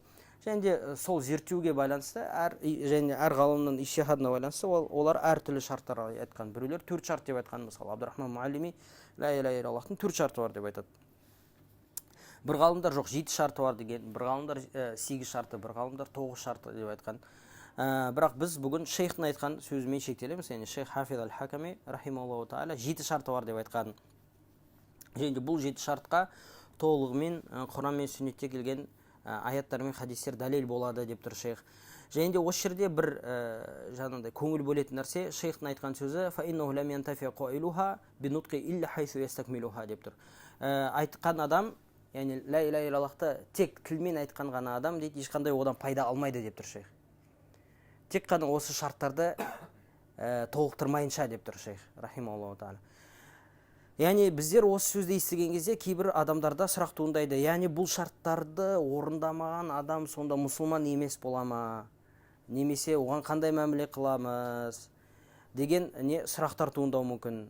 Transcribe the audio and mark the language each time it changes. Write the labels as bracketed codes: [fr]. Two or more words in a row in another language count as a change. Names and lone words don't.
[kk] Және де сол зерттеуге байланысты, және әр ғалымның ижтихадына байланысты олар әртүрлі шарттарға айтқан. Біреулер 4 шарт деп айтқан, мысалы Абдурахман Муаллими [ar] لَا إِلَٰهَ إِلَّا اللَّهُ [kk] 4 шарты бар деп айтады. Бір ғалымдар жоқ, 7 шарты бар деген, бір ғалымдар 8 шарты, бір ғалымдар 9 шарты деп айтқан. Бірақ біз бүгін шейхтің айтқан сөзімен шектелеміз. Яғни шейх Хафиз аль-Хаками [ar] رَحِمَهُ اللَّهُ تَعَالَى [kk] 7 шарты бар деп айтқан. Және де бұл 7 шартқа толығымен Құран мен сүннетте келген аяттар мен хадистер дәлел болады деп тұр шейх. Және де осы жерде бір жаңағыдай көңіл бөлетін нәрсе, шейхтің айтқан сөзі [ar] فَإِنَّهُ لَمْ يَنْتَفِعْ قَائِلُهَا بِنُطْقِ إِلَّا حَيْثُ يَسْتَكْمِلُهَا [kk] деп тұр. Айтқан адам, яғни [ar] لَا إِلَٰهَ إِلَّا اللَّهُ [kk] тек тілмен айтқан ғана адам дейді, ешқандай одан пайда алмайды деп тұр шейх. Тек қана осы шарттарды толықтырмайынша деп тұр шейх [ar] رَحِمَهُ اللَّهُ تَعَالَى. [kk] Яғни біздер осы сөзді естіген кезде кейбір адамдарда сұрақ туындайды, яғни бұл шарттарды орындамаған адам сонда мұсылман емес бола ма, немесе оған қандай мәміле қыламыз деген сұрақтар туындауы мүмкін.